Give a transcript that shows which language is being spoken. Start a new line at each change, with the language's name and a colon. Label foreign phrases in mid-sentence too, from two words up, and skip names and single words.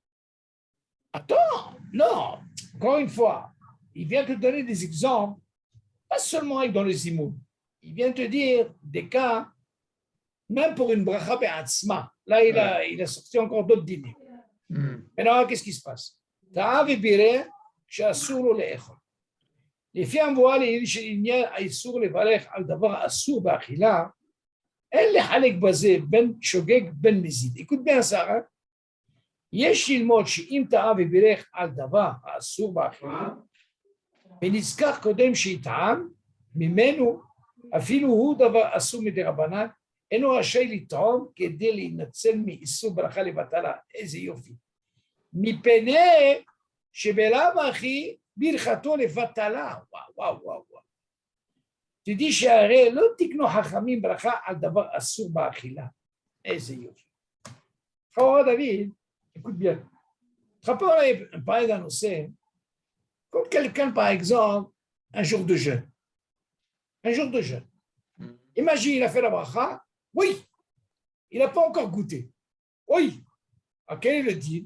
French: Attends, non, encore une fois, il vient te donner des exemples, pas seulement dans les imouns. Il vient te dire des cas, même pour une
Hebrew: ברכה בעצמה.
French: Là, il a sorti encore d'autres dîners. Maintenant, qu'est-ce qui se passe?
Hebrew: טעה ובירך שאסור לו לאכול. לפי המבואה לעיל של עניין האיסור לברך על דבר אסור באכילה, אין לחלק בזה בין שוגג בין מזיד.
French: écoute bien ça, hein?
Hebrew: יש ללמוד שאם טעה ובירך על דבר האסור באכילה, ונזכר קודם שיטעם ממנו, אפילו הוא דבר אסור מדרבנן, אינו רשאי לטעום כדי להינצל מאיסור ברכה לבטלה. איזה יופי. מפני שבלאו הכי ברכתו לבטלה. וואו.
French: Tu dis
Hebrew: שהרי לא תקנו חכמים ברכה על דבר אסור באכילה. איזה יופי. חורה דוד,
French: écoute bien. Tu peux parler d'un océan, comme quelqu'un, par exemple, un jour de jeûne. Un jour de jeûne. Imagine, il a fait la bracha. Oui, il n'a pas encore goûté. Oui. À quel est le deal?